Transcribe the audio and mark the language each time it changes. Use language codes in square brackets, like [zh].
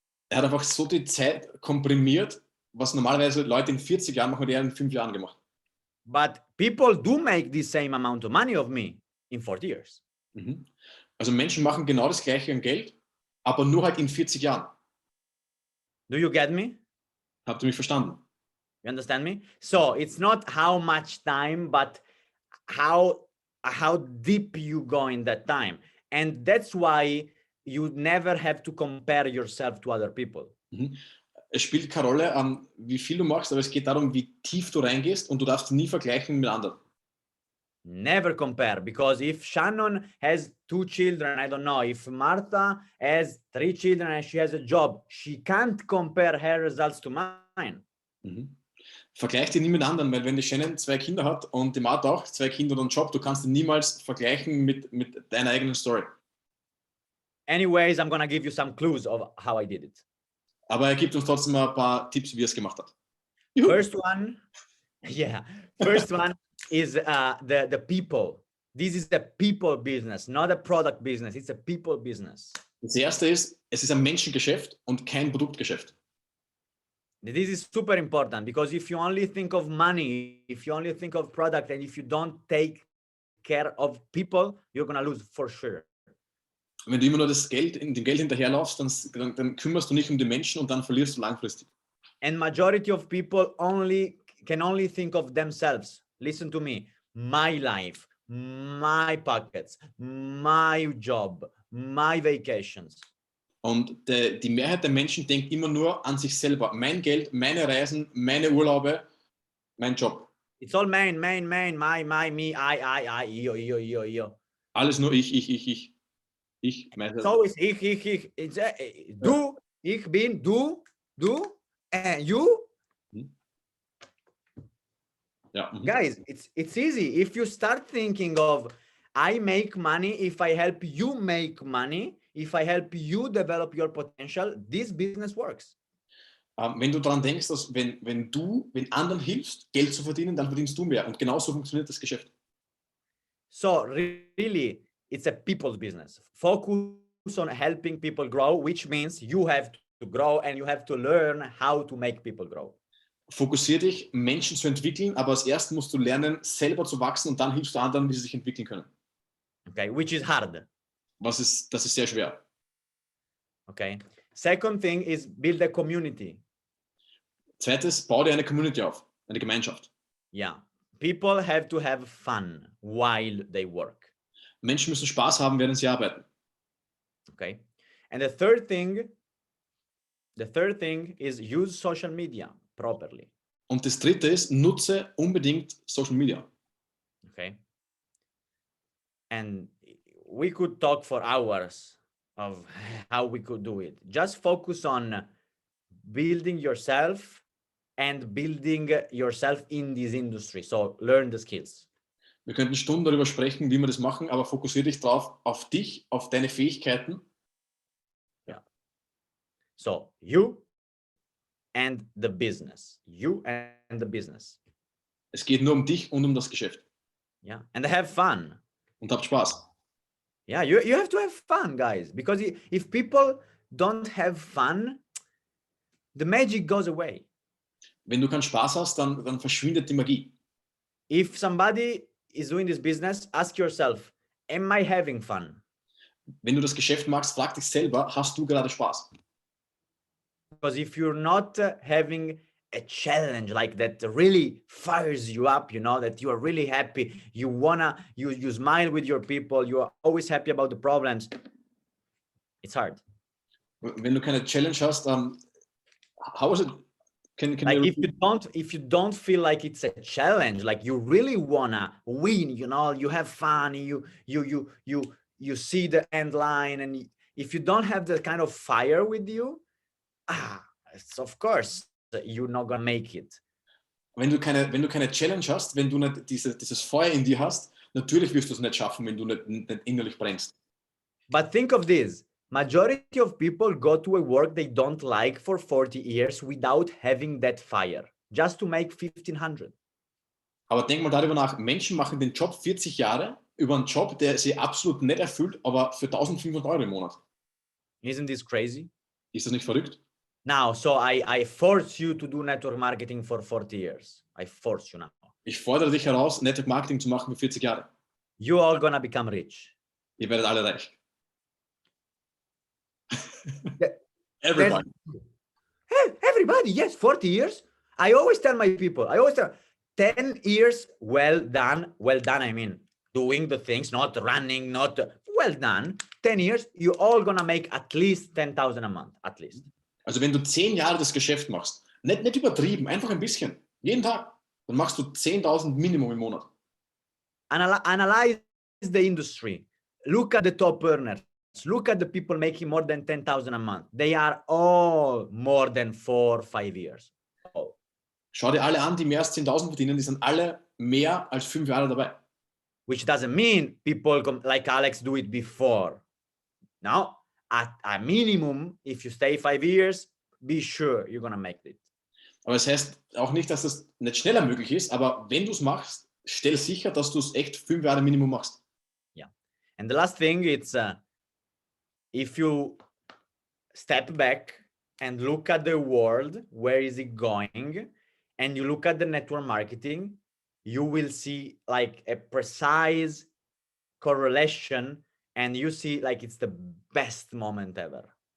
[de] Er hat einfach so die Zeit komprimiert, was normalerweise Leute in 40 Jahren machen, die er in 5 Jahren gemacht. [en] But people do make the same amount of money of me in 40 years. [de] Also Menschen machen genau das Gleiche an Geld, aber nur halt in 40 Jahren. [en] Do you get me? [de] Habt ihr mich verstanden? [en] You understand me? So it's not how much time, but how deep you go in that time. And that's why you never have to compare yourself to other people. [de] Es spielt keine Rolle, wie viel du machst, aber es geht darum, wie tief du reingehst und du darfst nie vergleichen mit anderen. [en] Never compare, because if Shannon has 2 children, I don't know, if Martha has 3 children and she has a job, she can't compare her results to mine. [de] Vergleich dich nie mit anderen, weil wenn die Shannon 2 Kinder hat und die Martha auch 2 Kinder und einen Job, du kannst ihn niemals vergleichen mit deiner eigenen Story. [en] Anyways, I'm gonna give you some clues of how I did it. [de] Aber er gibt uns trotzdem ein paar Tipps, wie er es gemacht hat. [en] First one is the people. This is a people business, not a product business. It's a people business. [de] Das erste ist, es ist ein Menschengeschäft und kein Produktgeschäft. [en] This is super important because if you only think of money, if you only think of product, and if you don't take care of people, you're gonna lose for sure. [de] Wenn du immer nur dem Geld hinterherlaufst, dann kümmerst du nicht um die Menschen und dann verlierst du langfristig. [en] And majority of people can only think of themselves. Listen to me. My life, my pockets, my job, my vacations. [de] Und die Mehrheit der Menschen denkt immer nur an sich selber. Mein Geld, meine Reisen, meine Urlaube, mein Job. [en] It's all my, me, I, io. [de] Alles nur ich. Ich, [en] It's always [de] ich. [en] It's, [de] du, ich bin, du, [en] you. [de] Ja. [en] Guys, it's easy. If you start thinking of, I make money if I help you make money, if I help you develop your potential, this business works. [de] Wenn du daran denkst, dass wenn du anderen hilfst, Geld zu verdienen, dann verdienst du mehr. Und genauso funktioniert das Geschäft. [en] So really, it's a people's business. Focus on helping people grow, which means you have to grow and you have to learn how to make people grow. [de] Fokussier dich, Menschen zu entwickeln, aber als erstes musst du lernen, selber zu wachsen und dann hilfst du anderen, wie sie sich entwickeln können. [en] Okay, which is hard. [de] Das ist sehr schwer. [en] Okay. Second thing is build a community. [de] Zweites, bau dir eine Community auf, eine Gemeinschaft. [en] Yeah. People have to have fun while they work. [de] Menschen müssen Spaß haben, während sie arbeiten. [en] Okay. And the third thing is use social media properly. [de] Und das dritte ist, nutze unbedingt Social Media. [en] Okay. And we could talk for hours of how we could do it. Just focus on building yourself and building yourself in this industry. So learn the skills. [de] Wir könnten Stunden darüber sprechen, wie wir das machen, aber fokussiere dich drauf, auf dich, auf deine Fähigkeiten. [en] Yeah. So you and the business. You and the business. [de] Es geht nur um dich und um das Geschäft. [en] Yeah. And have fun. [de] Und habt Spaß. [en] Yeah, you have to have fun, guys, because if people don't have fun, the magic goes away. [de] Wenn du keinen Spaß hast, dann verschwindet die Magie. [en] If somebody is doing this business, ask yourself, am I having fun? [de] Wenn du das Geschäft machst, frag dich selber, hast du gerade Spaß? [en] Because if you're not having a challenge like that really fires you up, you know, that you are really happy, you smile with your people, you are always happy about the problems, it's hard. [de] Wenn du keine Challenge hast, [en] how is it? Can like if you don't feel like it's a challenge, like you really wanna win, you know, you have fun, you see the end line, and if you don't have the kind of fire with you, it's, of course you're not gonna make it. [de] Wenn du keine Challenge hast, wenn du nicht dieses Feuer in dir hast, natürlich wirst du es nicht schaffen, wenn du nicht innerlich brennst. [en] But think of this. Majority of people go to a work they don't like for 40 years without having that fire, just to make 1,500. [de] Aber denk mal darüber nach, Menschen machen den Job 40 Jahre über einen Job, der sie absolut nicht erfüllt, aber für 1.500 Euro im Monat. [en] Isn't this crazy? [de] Ist das nicht verrückt? [en] Now, so I force you to do network marketing for 40 years. I force you now. [de] Ich fordere dich heraus, Network Marketing zu machen für 40 Jahre. [en] You all gonna become rich. [de] Ihr werdet alle reich. [en] Everybody. Everybody, yes, 40 years. I always tell my people, 10 years, well done, I mean, doing the things, not running, not, well done. 10 years, you all gonna make at least 10,000 a month, at least. [de] Also wenn du 10 Jahre das Geschäft machst, nicht übertrieben, einfach ein bisschen, jeden Tag, dann machst du 10.000 Minimum im Monat. [en] Analyze the industry. Look at the top earners. Look at the people making more than 10,000 a month. They are all more than 4 or 5 years. Oh. [de] Schau dir alle an, die mehr als 10.000 verdienen, die sind alle mehr als 5 Jahre dabei. [en] Which doesn't mean people like Alex do it before. Now, at a minimum, if you stay 5 years, be sure you're gonna make it. [de] Aber es heißt auch nicht, dass das nicht schneller möglich ist, aber wenn du es machst, stell sicher, dass du es echt 5 Jahre Minimum machst. [en] And the last thing, it's if you step back and look at the world, where is it going? And you look at the network marketing, you will see like a precise correlation, and you see like it's the best moment ever.